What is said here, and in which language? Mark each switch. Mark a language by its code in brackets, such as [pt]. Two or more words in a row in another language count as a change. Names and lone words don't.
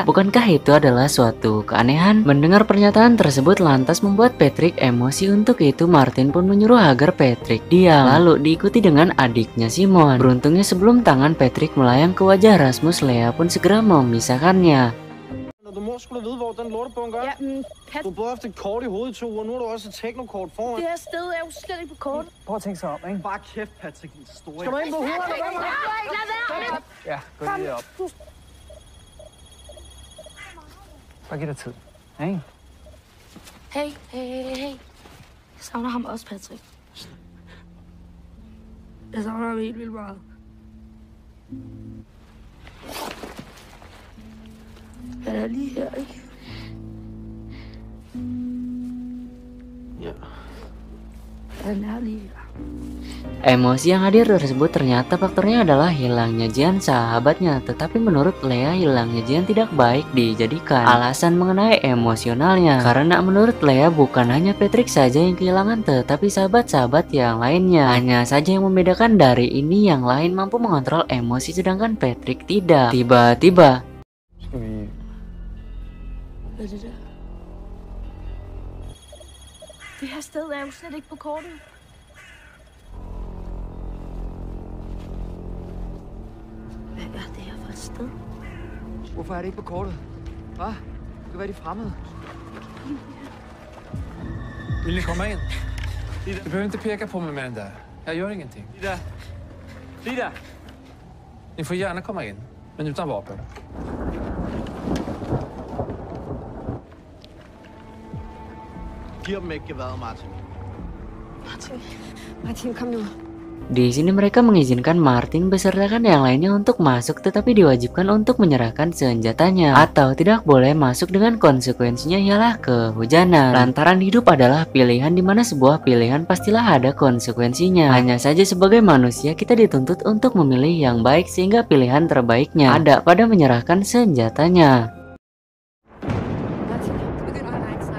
[id] Bukankah itu adalah suatu keanehan? Mendengar pernyataan tersebut lantas membuat Patrick emosi. Untuk itu Martin pun menyuruh agar Patrick diam, lalu diikuti dengan adiknya Simon. Beruntungnya sebelum tangan Patrick melayang ke wajah Rasmus, Lea pun segera memisahkannya. [da] Du må sgu da vide, hvor den lortebunker er. Pat, Du har både haft et kort i hovedet i 2 uger, nu har du også et teknokort foran. det her sted er jo slet ikke på kort. Prøv at tænke sig om, ikke? Bare kæft, Patrick, din store. Skal du ind på hovedet, eller hvad? Lad være! Ja, gå lige op. Bare giv dig tid, ikke? Hey, hey, hey, hey. Jeg savner ham også, Patrick. Jeg savner ham helt vildt meget. Han er lige her, ikke? Ja. Han er lige her. [id] Emosi yang hadir tersebut ternyata faktornya adalah hilangnya Jian, sahabatnya. Tetapi menurut Lea hilangnya Jian tidak baik dijadikan alasan mengenai emosionalnya. Karena menurut Lea bukan hanya Patrick saja yang kehilangan, tetapi sahabat-sahabat yang lainnya. Hanya saja yang membedakan dari ini yang lain mampu mengontrol emosi sedangkan Patrick tidak. Tiba-tiba [da] Skal vi... Hvad er det der? Det her sted er jo slet ikke på kortet. Hvad er det her for et sted? Hvorfor er det ikke på kortet? Hvad? Det kan være de fremmede. [sv] Vill ni komma in? Du behöver inte peka på mig med den där. Jag gör ingenting. Frida! Ni får gärna komma in, men utan vapen. [da] Giv dem ikke geværet, Martin. Martin, kom nu. [id] di sini mereka mengizinkan Martin besertakan yang lainnya untuk masuk, tetapi diwajibkan untuk menyerahkan senjatanya atau tidak boleh masuk dengan konsekuensinya ialah kehujanan. Lantaran hidup adalah pilihan, di mana sebuah pilihan pastilah ada konsekuensinya. Hanya saja sebagai manusia kita dituntut untuk memilih yang baik, sehingga pilihan terbaiknya ada pada menyerahkan senjatanya. [da] Martin, det begynder at regne snart.